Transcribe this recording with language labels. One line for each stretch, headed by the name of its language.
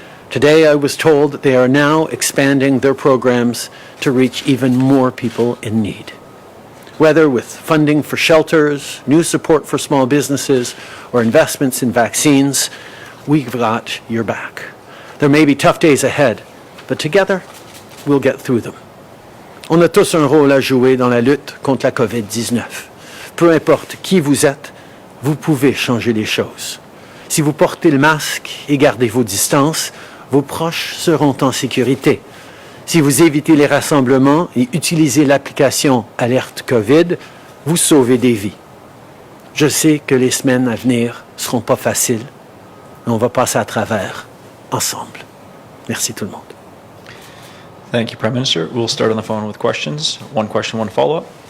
English: Today, I was told that they are now expanding their programs to reach even more people in need. Whether with funding for shelters, new support for small businesses, or investments in vaccines, we've got your back. There may be tough days ahead, but together, we'll get through them.
French: On a tous un rôle à jouer dans la lutte contre la COVID-19. Peu importe qui vous êtes, vous pouvez changer les choses. Si vous portez le masque et gardez vos distances, vos proches seront en sécurité. Si vous évitez les rassemblements et utilisez l'application Alerte COVID, vous sauvez des vies. Je sais que les semaines à venir ne seront pas faciles, mais on va passer à travers ensemble. Merci tout le monde.
English: Thank you, Prime Minister. We'll start on the phone with questions. One question, one follow-up.